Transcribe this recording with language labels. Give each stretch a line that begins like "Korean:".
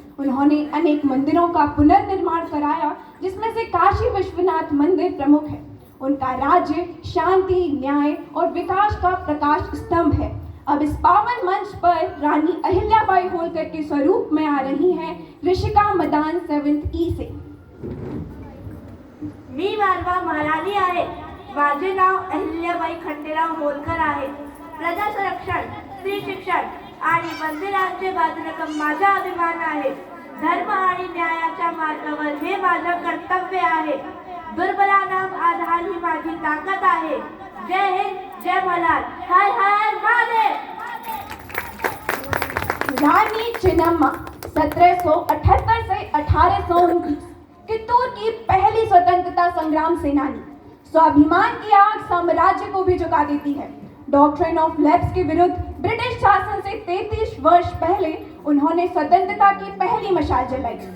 Hindi: उन्होंने अनेक मंदिरों का पुनर्निर्माण कराया, जिसमें से काशी विश्वनाथ मंदिर प्रमुख है। उनका राज्य शांति, न्याय और विकास का प्रकाश स्तंभ है। अब इस पावन मंच पर रानी अहिल्याबाई होलकर के स्वरूप में आ रही हैं ऋषिका मदान 7th E से।
Marathi: मी मानवा महाराणी आहे, माझे नाव अहिल्याबाई खंडेराव होलकर आहे। प्रजा संरक्षण, स्त्री शिक्षण आणि मंदिरांचे बांधणं माझा अभिमान आहे। धर्म आणि न्यायाच्या मार्गावर हे माझं कर्तव्य आहे। दुर्बलांना आधार ही माझी ताकद आहे। जय हिंद, जय मल्हार, हर हर महादेव।
Hindi: रानी चिन्नम्मा 1778 से 1829 कित्तूर की पहली स्वतंत्रता संग्राम सेनानी। स्वाभिमान की आग साम्राज्य को भी झुका देती है। डॉक्ट्रिन ऑफ लेफ्ट के विरुद्ध ब्रिटिश शासन से 33 वर्ष पहले उन्होंने स्वतंत्रता की पहली मशाल जलाई।